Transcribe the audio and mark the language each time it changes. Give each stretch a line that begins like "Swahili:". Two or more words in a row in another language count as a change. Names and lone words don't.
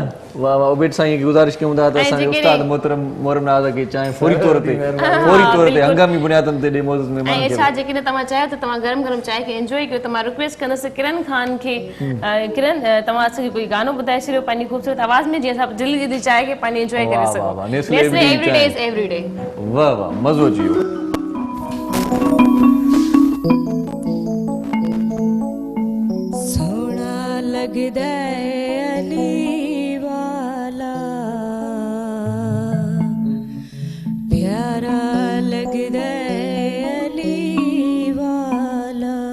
Sindhi: वाह वाह उबेद साईं खे गुज़ारिश कयूं था त असांजे उस्ताद मोहतरम मोरमराज खे चांहि फौरी तौर ते हंगामी बुनियादनि ते ॾे मौजूद महिमान ऐं छा जेकॾहिं तव्हां चाहियो त तव्हां गरम गरम चांहि खे एंजॉय कयो त मां रिक्वेस्ट कंदसि किरण खान खे किरण तव्हां असांखे कोई गानो ॿुधाए छॾियो पंहिंजी ख़ूबसूरत आवाज़ में जीअं असां जल्दी जल्दी चांहि खे पंहिंजी एंजॉय करे सघूं नेस्ले
English: every day is every day
Sindhi: वाह वाह मज़ो अची वियो
Punjabi: ਸੋਨਾ ਲਗਦਾ ਪਿਆਰਾ ਲਗਦਾ ਅਲੀ ਵਾਲਾ